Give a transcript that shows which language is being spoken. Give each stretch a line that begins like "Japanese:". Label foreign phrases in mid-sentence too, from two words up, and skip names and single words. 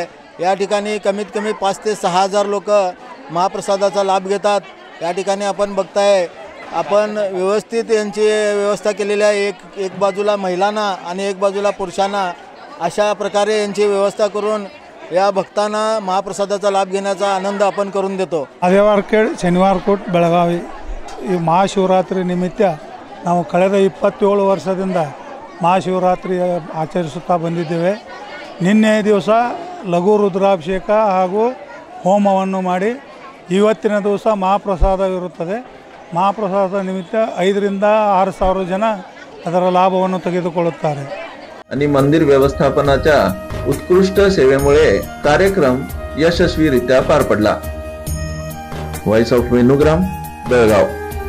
Marathi: या ठिकाणी कमीत कमी 5 ते 6 हजार लोक महाप्रसादाचा लाभ घेतात। या ठिकाणी आपण बघताय आपण व्यवस्थित यांची व्यवस्था केलेली आहे। एक बाजूला महिलांना आणि एक बाजूला पुरुषांना अशा प्रकारे यांची व्यवस्था करून या भक्तांना महाप्रसादाचा लाभ घेण्याचा आनंद आपण करून देतो।
Kannada: महादेव आर्केड ಶನಿವಾರಕೋಟ್ ಬೆಳಗಾವಿ ಈ ಮಹಾಶಿವರಾತ್ರಿ ನಿಮಿತ್ತ ನಾವು ಕಳೆದ 27 ವರ್ಷದಿಂದ ಮಹಾಶಿವರಾತ್ರಿ ಆಚರಿಸುತ್ತಾ ಬಂದಿದ್ದೇವೆ। ನಿನ್ನೆ ದಿವಸ ಲಘು ರುದ್ರಾಭಿಷೇಕ ಹಾಗೂ ಹೋಮವನ್ನು ಮಾಡಿ ಇವತ್ತಿನ ದಿವಸ ಮಹಾಪ್ರಸಾದವಿರುತ್ತದೆ। ಮಹಾಪ್ರಸಾದ ನಿಮಿತ್ತ 5 ರಿಂದ 6 ಸಾವಿರ ಜನ ಅದರ ಲಾಭವನ್ನು ತೆಗೆದುಕೊಳ್ಳುತ್ತಾರೆ।
Marathi: आणि मंदिर व्यवस्थापनाच्या उत्कृष्ट सेवेमुळे कार्यक्रम यशस्वीरित्या पार पडला। व्हॉइस ऑफ वेणुग्राम, बेळगाव।